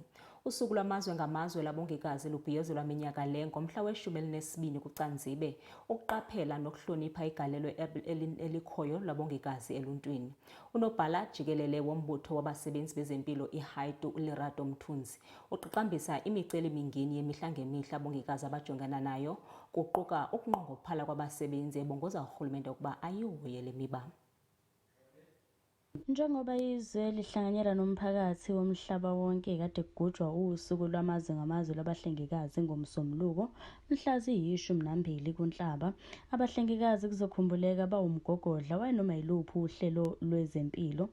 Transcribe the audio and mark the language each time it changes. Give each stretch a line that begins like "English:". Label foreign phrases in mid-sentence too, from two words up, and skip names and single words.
Xhosa: Usuku lwamazwe ngamazwe labongikazi lubhiyozelwa minyaka le ngomhla we-12 kuCanzibe ukuqaphela nokuhlonipha igalelo elikhoyo labongikazi eluntwini. Unobhala jikelele wombutho wabasebenzi bezempilo iHaitu uLerato Mthunzi uqaqambisa imicelimingeni yemihla ngemihla abongikazi abajongana nayo kuquka ukunqongophala kwabasebenzi ebongoza urhulumente ukuba ayihoye le miba.
Zulu: Njengoba izwe lihlanganyela nomphakathi womhlaba wonke kade kugujwa usuku lwamazwe ngamazwe labahlengikazi ngomsombuluko mhla ziyi-12 kuNhlaba, abahlengikazi kuzokhumbuleka bawumgogodla wanoma yiluphi uhlelo lwezempilo.